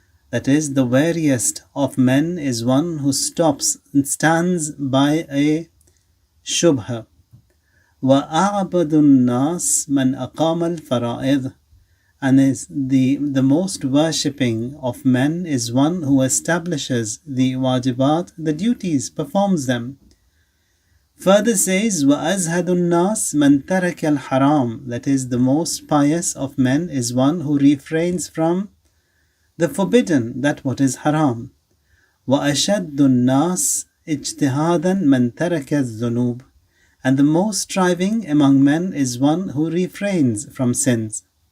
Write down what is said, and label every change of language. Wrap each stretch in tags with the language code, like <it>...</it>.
<en>That is, the wariest of men is one who stops and stands by a shubha.</en> <ar>Wa a'badun nas man aqama al-fara'id.</ar> <en>And is the most worshipping of men is one who establishes the wajibat, the duties, performs them. Further says,</en> <ar>وَأَزْهَدُ النَّاسِ مَنْ تَرَكَ الْحَرَامِ.</ar> <en>That is, the most pious of men is one who refrains from the forbidden, that what is haram.</en> <ar>وَأَشَدُّ النَّاسِ اجْتِهَادًا مَنْ تَرَكَ الذُّنُوبِ.</ar> <en>And the most striving among men is one who refrains from sins.</en>